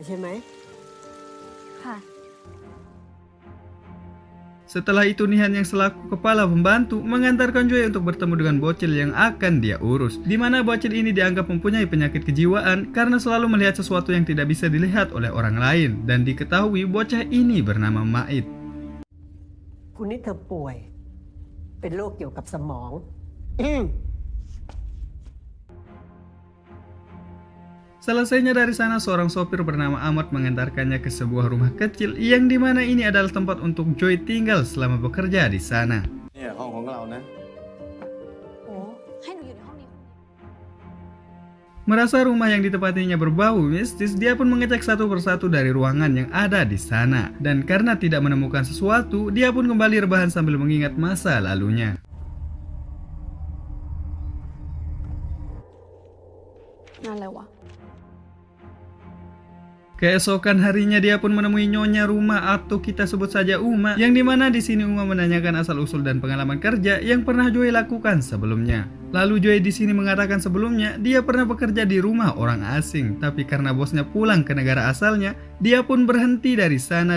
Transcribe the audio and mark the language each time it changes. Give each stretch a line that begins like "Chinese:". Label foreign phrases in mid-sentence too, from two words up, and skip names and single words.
Indonesian: Setelah itu Nihan yang selaku kepala pembantu mengantarkan Joy untuk bertemu dengan bocil yang akan dia urus. Dimana bocil ini dianggap mempunyai penyakit kejiwaan karena selalu melihat sesuatu yang tidak bisa dilihat oleh orang lain. Dan diketahui bocah ini bernama Mait.
Thai: คุณนี่เธอป่วยเป็นโรคเกี่ยวกับสมอง
Indonesian: Selesainya dari sana, seorang sopir bernama Ahmad mengantarkannya ke sebuah rumah kecil yang dimana ini adalah tempat untuk Joy tinggal selama bekerja di sana.
Thai: เนี่ยห้องของเรานะ โอ้ให้หนูอยู่ในห้องนี้
Indonesian: Merasa rumah yang ditempatinya berbau mistis, dia pun mengecek satu persatu dari ruangan yang ada di sana. Dan karena tidak menemukan sesuatu, dia pun kembali rebahan sambil mengingat masa lalunya.
Thai: นั่นอะไรวะ
Indonesian: Keesokan harinya dia pun menemui nyonya rumah atau kita sebut saja Uma, yang dimana di sini Uma menanyakan asal-usul dan pengalaman kerja yang pernah Joy lakukan sebelumnya. Lalu Joy di sini mengatakan sebelumnya dia pernah bekerja di rumah orang asing, tapi karena bosnya pulang ke negara asalnya, dia pun berhenti dari sana.